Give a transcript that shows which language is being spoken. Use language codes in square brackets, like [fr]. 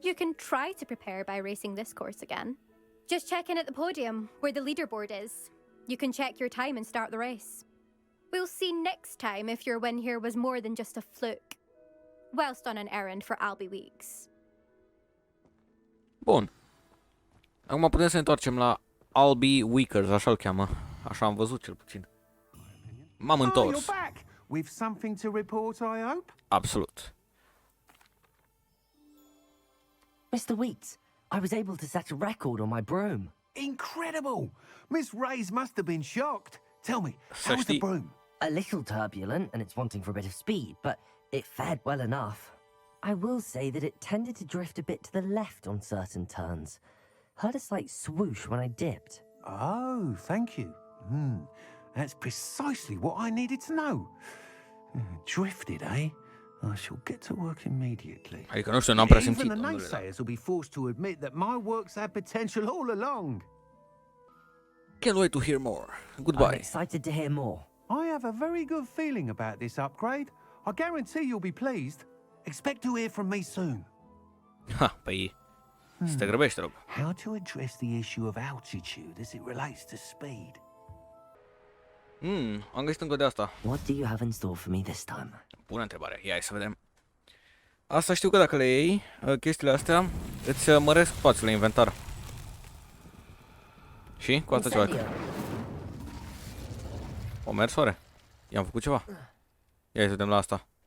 [en] You can try to prepare by racing this course again. Just check in at the podium, where the leaderboard is. You can check your time and start the race. We'll see next time if your win here was more than just a fluke. Whilst on an errand for Albie Weeks. [ro] Bun. Acum putem să ne întoarcem la Albie Weekers, așa-l cheamă. Așa am văzut cel puțin. M-am întors. [en] You're back. With something to report, I hope? [ro] Absolut. [en] Mr. Weeks, I was able to set a record on my broom. Incredible! Miss Reyes must have been shocked. Tell me, So how was the she- broom? A little turbulent and it's wanting for a bit of speed, but it fared well enough. I will say that it tended to drift a bit to the left on certain turns. Heard a slight swoosh when I dipped. Oh, thank you. That's precisely what I needed to know. Drifted, eh? I shall get to work immediately. [ro] Adică nu știu, n-am prea [en] Even [ro] simțit. [en] the naysayers will be forced to admit that my work's had potential all along. Can't wait to hear more. I'm Goodbye. excited to hear more. I have a very good feeling about this upgrade. I guarantee you'll be pleased. Expect to hear from me soon. [ro] Ha, păi să te grăbești, rog. [en] How to address the issue of altitude as it relates to speed. [ro] Am găsit încă de asta. [en] What do you have in store for me this time? [ro] Bună întrebare. Ia, hai să vedem. Asta știu că dacă le iei, chestiile astea, îți măresc spațiul la inventar. Și? Cu asta ceva. Incendio. O mers, oare? I-am făcut ceva. Ia să vedem la asta.